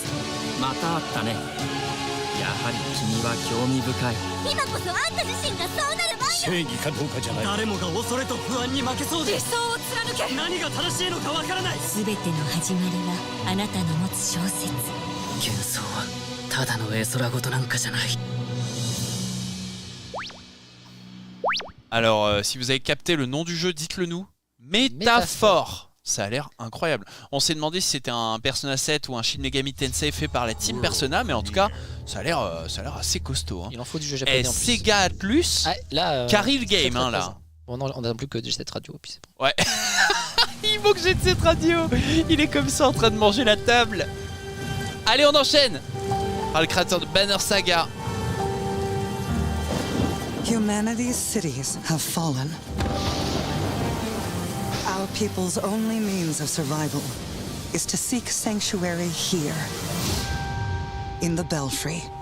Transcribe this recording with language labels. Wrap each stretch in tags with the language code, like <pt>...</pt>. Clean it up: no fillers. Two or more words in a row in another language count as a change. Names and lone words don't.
<ja>またあったね。やはり君は興味深い。今こそあんた自身がそうなる前よ。正義かどうかじゃない。誰もが恐れと不安に負けそうで。理想を貫け。何が正しいのかわからない。全ての始まりはあなたの持つ小説。幻想はただの絵空事なんかじゃない。</ja> <fr>Alors, si vous avez capté le nom du jeu, dites-le nous. Métaphore. Ça a l'air incroyable. On s'est demandé si c'était un Persona 7 ou un Shin Megami Tensei fait par la team Persona, mais en tout cas, ça a l'air assez costaud. Hein. Il en faut du jeu japonais en plus. Sega Atlus, Carry le game, hein, là. Bon, on n'a plus que Jet Set Radio, puis c'est bon. Ouais. Il manque Jet Set Radio. Il est comme ça en train de manger la table. Allez, on enchaîne. Par le créateur de Banner Saga.</fr> <en>Humanity's cities have fallen. Our people's only means of survival is to seek sanctuary here, in the Belfry.</en>